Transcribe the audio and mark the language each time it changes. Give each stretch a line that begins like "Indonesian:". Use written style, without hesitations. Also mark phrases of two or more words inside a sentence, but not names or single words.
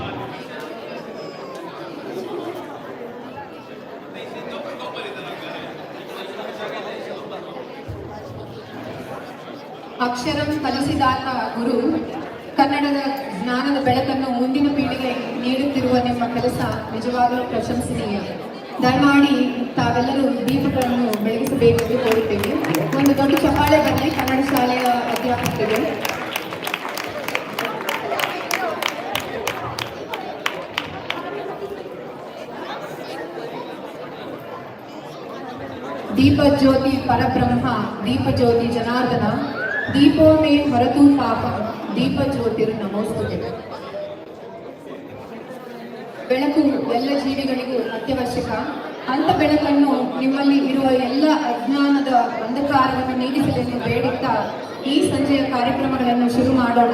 Kannada: ಅಕ್ಷರಂ ಕಲಿಸಿದಾತ ಗುರು, ಕನ್ನಡದ ಜ್ಞಾನದ ಬೆಳಕನ್ನು ಮುಂದಿನ ಪೀಳಿಗೆ ನೀಡುತ್ತಿರುವ ನಿಮ್ಮ ಕೆಲಸ ನಿಜವಾಗಲೂ ಪ್ರಶಂಸನೀಯ. ದಯಮಾಡಿ ತಾವೆಲ್ಲರೂ ದೀಪಗಳನ್ನು ಬೆಳಗಿಸಬೇಕೆಂದು ಕೋರುತ್ತೇವೆ. ಒಂದು ದೊಡ್ಡ ಚಪ್ಪಾಳೆ ಬರಲಿ ಕನ್ನಡ ಶಾಲೆಯ ಅಧ್ಯಾಪಕರಿಗೆ.
Sanskrit: दीप ज्योति परब्रह्म, दीप ज्योति जनार्दन, दीपो मे हरतु पाप, दीप ज्योतिर् नमोस्तुते.
Kannada: ಬೆಳಕು ಎಲ್ಲ ಜೀವಿಗಳಿಗೂ ಅತ್ಯವಶ್ಯಕ. ಅಂತ ಬೆಳಕನ್ನು ನಿಮ್ಮಲ್ಲಿ ಇರುವ ಎಲ್ಲ ಅಜ್ಞಾನದ ಅಂಧಕಾರವನ್ನು ನೀಗಿಸಲೆಂದು ಬೇಡುತ್ತಾ ಈ ಸಂಜೆಯ ಕಾರ್ಯಕ್ರಮಗಳನ್ನು ಶುರು ಮಾಡೋಣ.